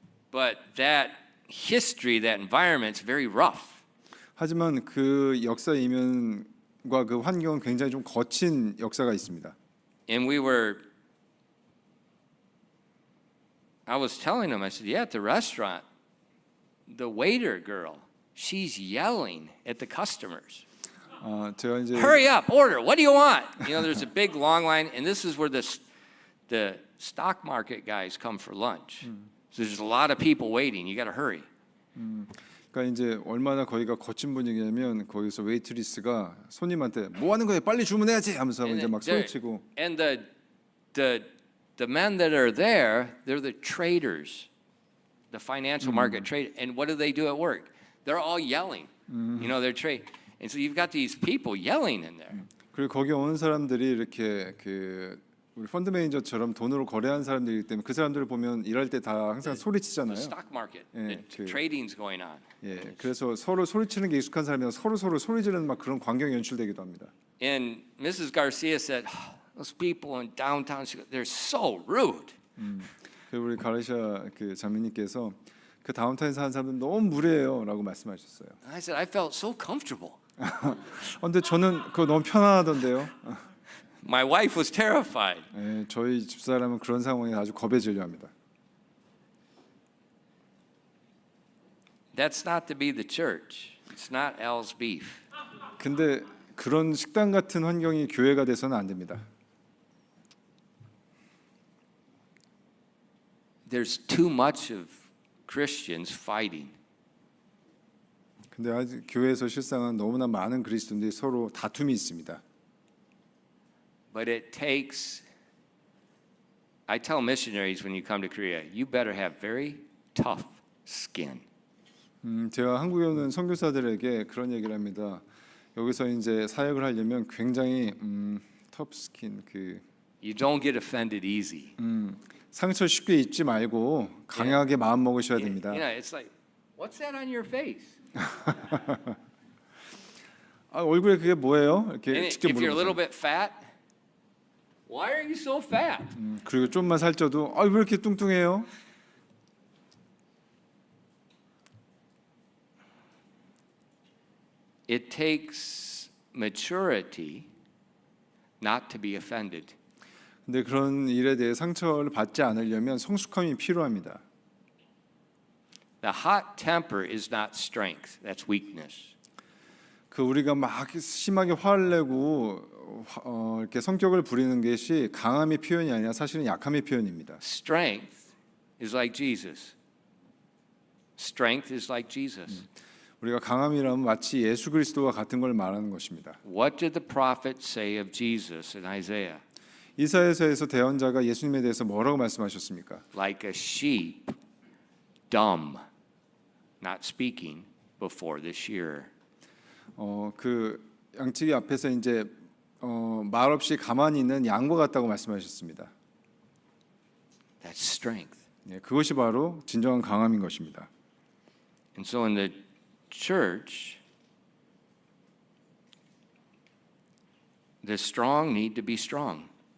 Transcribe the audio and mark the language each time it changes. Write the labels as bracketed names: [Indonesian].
[English] But that history, that environment's very rough. [Korean] 하지만 그 역사 이면과 그 환경은 굉장히 좀 거친 역사가 있습니다. [English] And I was telling him, I said, yeah, at the restaurant, the waiter girl, she's yelling at the customers. [Korean] 제가 이제 [English] Hurry up, order. What do you want? You know, there's a big long line, and this is where the stock market guys come for lunch. So there's a lot of people waiting. You got to hurry. [Korean] 그러니까 이제 얼마나 거기가 거친 분위기냐면 거기서 웨이트리스가 손님한테 뭐 하는 거예요? 빨리 주문해야지 하면서 이제 막 소리치고. [English] And the men that are there, they're the traders, the financial market trade. And what do they do at work? They're all yelling. You know, they're trade. And so you've got these people yelling in there. [Korean] 그리고 거기 오는 사람들이 이렇게 그 우리 펀드 매니저처럼 돈으로 거래하는 사람들이기 때문에 그 사람들을 보면 일할 때 다 항상 소리치잖아요. [English] The stock market, [Korean] 예, [English] the trading's going on. [Korean] 예, 그래서 서로 소리치는 게 익숙한 사람이랑 서로 소리 지르는 막 그런 광경이 연출되기도 합니다. [English] And Mrs. Garcia said, those people in downtown Chicago, they're so rude. [Korean] 우리 가르시아 그 자매님께서 그 다운타운에 사는 사람들 너무 무례해요라고 말씀하셨어요. [English] I said, I felt so comfortable. [Korean] 근데 저는 그거 너무 편안하던데요. [English] My wife was terrified. [Korean] 예, 저희 집사람은 그런 상황에 아주 겁에 질려합니다. [English] That's not to be the church. It's not Al's Beef. [Korean] 근데 그런 식당 같은 환경이 교회가 돼서는 안 됩니다. [English] There's too much of Christians fighting. [Korean] 근데 아직 교회에서 실상은 너무나 많은 그리스도인들이 서로 다툼이 있습니다. [English] But it takes, I tell missionaries when you come to Korea, you better have very tough skin. [Korean] 제가 한국에 오는 선교사들에게 그런 얘기를 합니다. 여기서 이제 사역을 하려면 굉장히 터프 스킨 [English] You don't get offended easy. [Korean] 상처 쉽게 입지 말고 강하게 마음 먹으셔야 됩니다. [English] You know, it's like, what's that on your face? [Korean] 얼굴에 그게 뭐예요? 이렇게 [English] And [Korean] 직접 [English] if you're a little [Korean] 물어보죠. [English] bit fat, why are you so fat? [Korean] 그리고 좀만 살쪄도 왜 이렇게 뚱뚱해요? [English] It takes maturity not to be offended. [Korean] 근데 그런 일에 대해 상처를 받지 않으려면 성숙함이 필요합니다. [English] The hot temper is not strength, that's weakness. [Korean] 그 우리가 막 심하게 화를 내고 이렇게 성격을 부리는 것이 강함의 표현이 아니라 사실은 약함의 표현입니다. [English] Strength is like Jesus. Strength is like Jesus. [Korean] 우리가 강함이라면 마치 예수 그리스도와 같은 걸 말하는 것입니다. [English] What did the prophet say of Jesus in Isaiah? [Korean] 이사야서에서 대언자가 예수님에 대해서 뭐라고 말씀하셨습니까? [English] Like a sheep, dumb, not speaking before the shearer. [Korean] 그 양치기 앞에서 이제 말없이 가만히 있는 양과 같다고 말씀하셨습니다. [English] That's strength. [Korean] 네, 그것이 바로 진정한 강함인 것입니다. [English] And so in the church, the strong need to be strong.